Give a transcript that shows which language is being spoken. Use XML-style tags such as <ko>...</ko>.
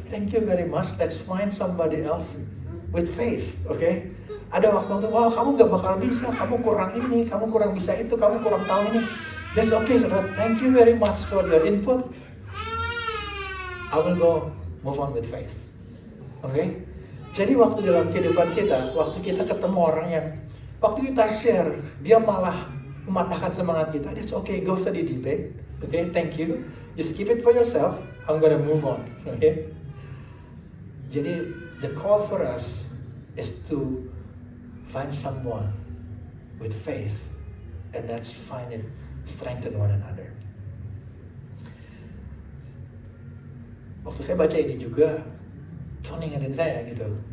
<en>Thank you very much, let's find somebody else with faith, okay?</en> <id>Ada waktu-waktu, wah kamu gak bakal bisa, kamu kurang ini, kamu kurang bisa itu, kamu kurang tahu ini.</id> <en>That's okay, saudara. Thank you very much for your input. I will go move on with faith. Okay?</en> <id>Jadi waktu dalam kehidupan kita, waktu kita ketemu orang yang, waktu kita share, dia malah mematahkan semangat kita.</id> <en>That's okay,</en> <id>gak usah di debate.</id> <en>Okay, thank you. Just keep it for yourself. I'm gonna move on. Okay? Jadi the call for us is to find someone with faith, and let's find it, strengthen one another.</en> <id>Waktu saya baca ini juga, Tuhan ingetin saya gitu.</id>